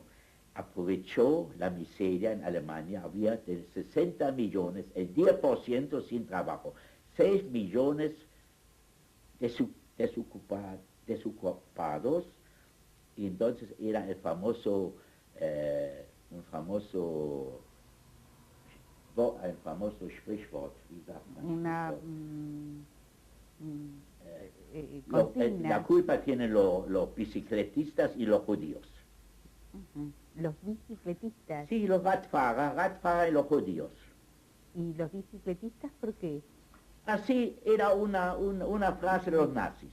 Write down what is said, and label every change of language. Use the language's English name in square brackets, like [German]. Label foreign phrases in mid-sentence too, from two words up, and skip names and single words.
[Spanish] Aprovechó la miseria en Alemania, había de 60 millones, el 10% sin trabajo, 6 millones desocupados, y entonces era un famoso [German] Sprichwort, wie sagt man? [Spanish] La culpa tienen los bicicletistas y los judíos. Los bicicletistas. Sí, los Radfahrer y los judíos. ¿Y los bicicletistas por qué? Así era una frase de los nazis.